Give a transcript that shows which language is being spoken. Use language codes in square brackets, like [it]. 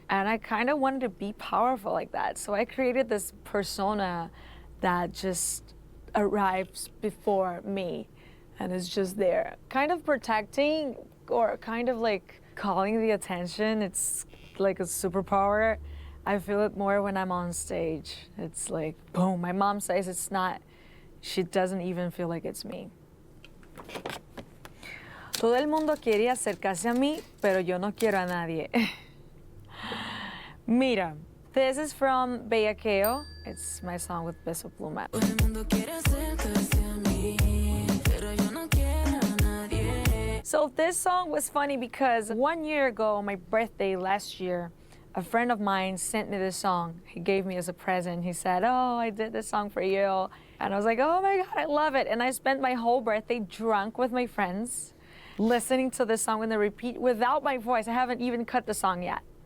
[en] And I kind of wanted to be powerful like that. So I created this persona that just arrives before me and is just there, kind of protecting or kind of like calling the attention. It's like a superpower. I feel it more when I'm on stage. It's like, boom. My mom says it's not, she doesn't even feel like it's me. [es] Todo el mundo quiere acercarse a mí, pero yo no quiero a nadie. [en] Mira, this is from Bellaqueo. It's my song with Peso Pluma. [es] Todo el mundo quiere acercarse a mí, pero yo no quiero a nadie. [en] So this song was funny because 1 year ago, on my birthday last year, a friend of mine sent me this song. He gave me as a present. He said, oh, I did this song for you. And I was like, oh my God, I love it. And I spent my whole birthday drunk with my friends, listening to this song in the repeat without my voice. I haven't even cut the song yet.